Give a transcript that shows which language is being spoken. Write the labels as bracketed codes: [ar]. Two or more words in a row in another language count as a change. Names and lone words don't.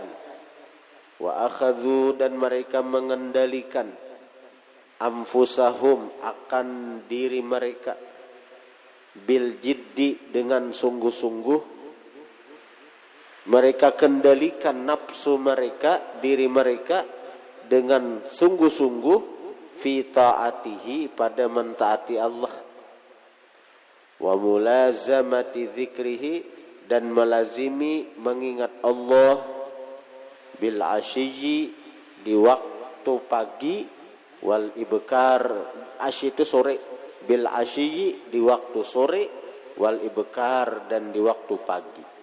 [ar] وأخذوا, [id] dan mereka mengendalikan, anfusahum, akan diri mereka, [ar] بالجد, [id] dengan sungguh-sungguh. Mereka kendalikan nafsu mereka, diri mereka, dengan sungguh-sungguh, [ar] في طاعته, [id] pada mentaati Allah. [ar] وملازمة ذكره, [id] dan melazimi mengingat Allah, [ar] بالعشي, [id] di waktu pagi, [ar] والإبكار, [id] asyi itu sore, [ar] بالعشي, [id] di waktu sore, [ar] والإبكار, [id] dan di waktu pagi.